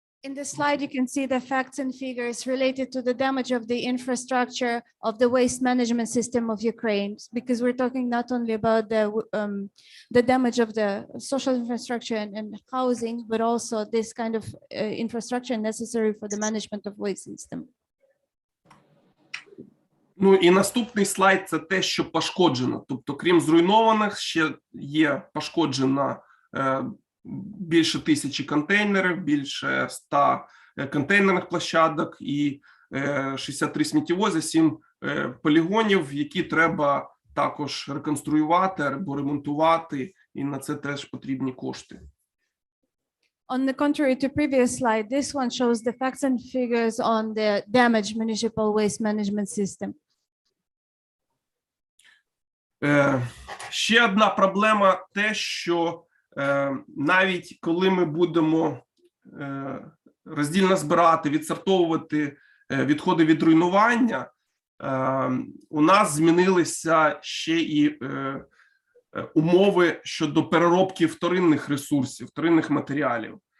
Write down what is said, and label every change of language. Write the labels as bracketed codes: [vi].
[en] In this slide, you can see the facts and figures related to the damage of the infrastructure of the waste management system of Ukraine, because we're talking not only about the damage of the social infrastructure and housing, but also this kind of infrastructure necessary for the management of waste system. [uk] Ну і наступний слайд – це те, що пошкоджено. Тобто, крім зруйнованих, ще є пошкоджена більше 1000 контейнерів, більше 100 контейнерних площадок і 63 сміттєвози, 7 полігонів, які треба також реконструювати або ремонтувати, і на це теж потрібні кошти. [en] On the contrary to previous slide, this one shows the facts and figures on the damaged municipal waste management system. [uk] Ще одна проблема те, що навіть коли ми будемо роздільно збирати, відсортовувати відходи від руйнування, у нас змінилися ще і умови щодо переробки вторинних ресурсів, вторинних матеріалів.